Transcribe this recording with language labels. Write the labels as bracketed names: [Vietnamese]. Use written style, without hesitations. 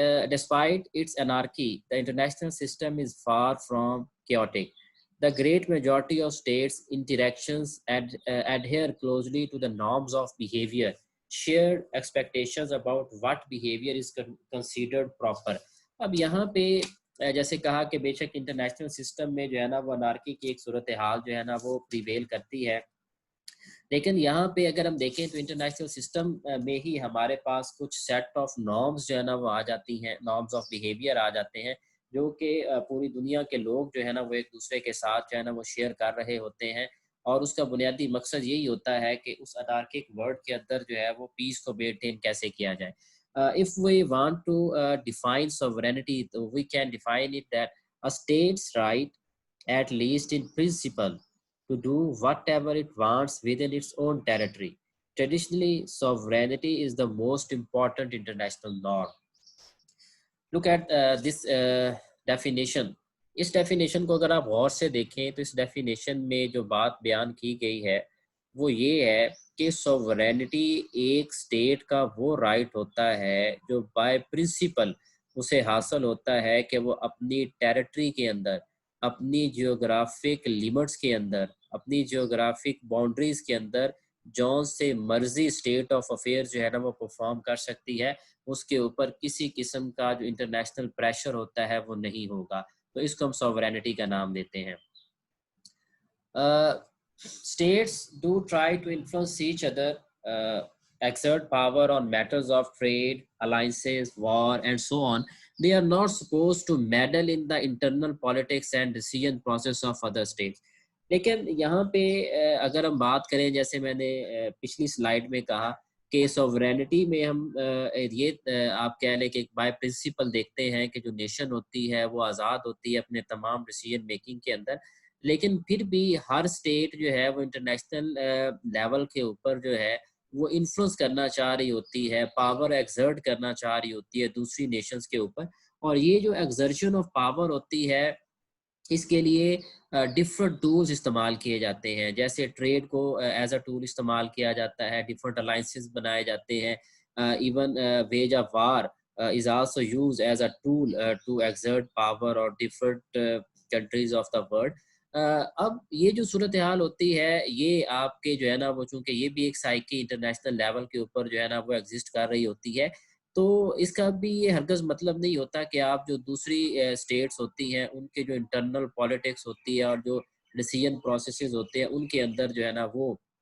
[English] Despite its anarchy, the international system is far from chaotic. The great majority of states' interactions adhere closely to the norms of behavior, shared expectations about what behavior is considered proper. [Urdu] اب یہاں پہ جیسے کہا کہ بے شک international system میں جو ہے نا وہ انارکی کی ایک صورتحال جو ہے نا وہ پریویل کرتی ہے، لیکن یہاں پہ اگر ہم دیکھیں تو انٹرنیشنل سسٹم میں ہی ہمارے پاس کچھ سیٹ آف نارمز جو ہے نا وہ آ جاتی ہیں، نارمز آف بیہیویئر آ جاتے ہیں، جو کہ پوری دنیا کے لوگ جو ہے نا وہ ایک دوسرے کے ساتھ جو ہے نا وہ شیئر کر رہے ہوتے ہیں، اور اس کا بنیادی مقصد یہی ہوتا ہے کہ اس انارکک ورلڈ کے اندر جو ہے وہ پیس کو مینٹین کیسے کیا جائے. [English] If we want to define sovereignty, we can define it that a state's right, at least in principle, to do whatever it wants within its own territory. Traditionally, sovereignty is the most important international norm. Look at this definition. [Urdu] اس definition کو اگر آپ غور سے دیکھیں تو اس definition میں جو بات بیان کی گئی ہے وہ یہ ہے کہ سوورینٹی ایک اسٹیٹ کا وہ رائٹ ہوتا ہے جو بائی پرنسپل اسے حاصل ہوتا ہے کہ وہ اپنی ٹیریٹری کے اندر، اپنی جیوگرافک لیمٹس کے اندر، اپنی جیوگرافک باؤنڈریز کے اندر جون سے مرضی اسٹیٹ آف افیئر جو ہے نا وہ پرفارم کر سکتی ہے، اس کے اوپر کسی قسم کا جو انٹرنیشنل پریشر ہوتا ہے وہ نہیں ہوگا. تو اس کو ہم سوورینٹی کا نام دیتے ہیں. [English] States do try to influence each other, exert power on matters of trade, alliances, war, and so on. They are not supposed to meddle in the internal politics and decision process of other states. [Urdu] لیکن یہاں پہ اگر ہم بات کریں، جیسے میں نے پچھلی سلائیڈ میں کہا کہ سوورینٹی میں ہم یہ آپ کہہ لیں کہ بائی پرنسپل دیکھتے ہیں کہ جو نیشن ہوتی ہے وہ آزاد ہوتی ہے اپنے تمام ڈیسیژن میکنگ کے اندر، لیکن پھر بھی ہر اسٹیٹ جو ہے وہ انٹرنیشنل لیول کے اوپر جو ہے وہ انفلوئنس کرنا چاہ رہی ہوتی ہے، پاور ایگزرٹ کرنا چاہ رہی ہوتی ہے دوسری نیشنز کے اوپر. اور یہ جو ایگزرشن آف پاور ہوتی ہے اس کے لیے ڈفرنٹ ٹولز استعمال کیے جاتے ہیں. جیسے ٹریڈ کو [English] as a tool [Urdu] استعمال کیا جاتا ہے، ڈفرنٹ الائنسز بنائے جاتے ہیں، [English] even wage a war is also used as a tool to exert power or different countries of the world. [Urdu] اب یہ جو صورتحال ہوتی ہے یہ آپ کے جو ہے نا وہ چونکہ یہ بھی ایک سائیکی انٹرنیشنل لیول کے اوپر جو ہے نا وہ ایگزسٹ کر رہی ہوتی ہے، تو اس کا بھی یہ ہرگز مطلب نہیں ہوتا کہ آپ جو دوسری اسٹیٹس ہوتی ہیں ان کے جو انٹرنل پالیٹکس ہوتی ہے اور جو ڈیسیجن پروسیسز ہوتے ہیں ان کے اندر جو ہے نا وہ